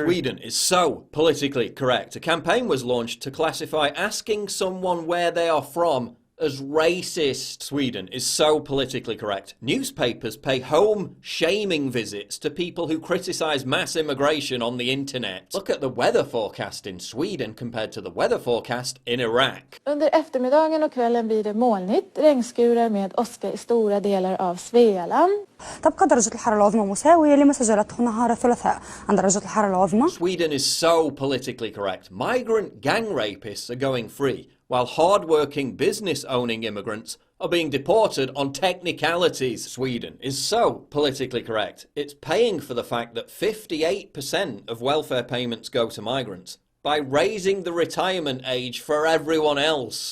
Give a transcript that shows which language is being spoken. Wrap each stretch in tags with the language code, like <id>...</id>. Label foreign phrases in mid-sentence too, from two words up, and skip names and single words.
<en>Sweden is so politically correct. A campaign was launched to classify asking someone where they are from as racist. Sweden is so politically correct. Newspapers pay home shaming visits to people who criticize mass immigration on the internet. Look at the weather forecast in Sweden compared to the weather forecast in Iraq.</en> <sv>Under eftermiddagen och kvällen blir det molnigt, regnskurar med åska i stora delar av Svealand.</sv> <ar>تبقى درجة الحرارة العظمى مساوية لما سجلته نهار الثلاثاء عن درجة الحرارة العظمى.</ar> <en>Sweden is so politically correct. Migrant gang rapists are going free, while hard-working business-owning immigrants are being deported on technicalities. Sweden is so politically correct. It's paying for the fact that 58% of welfare payments go to migrants by raising the retirement age for everyone else.</en>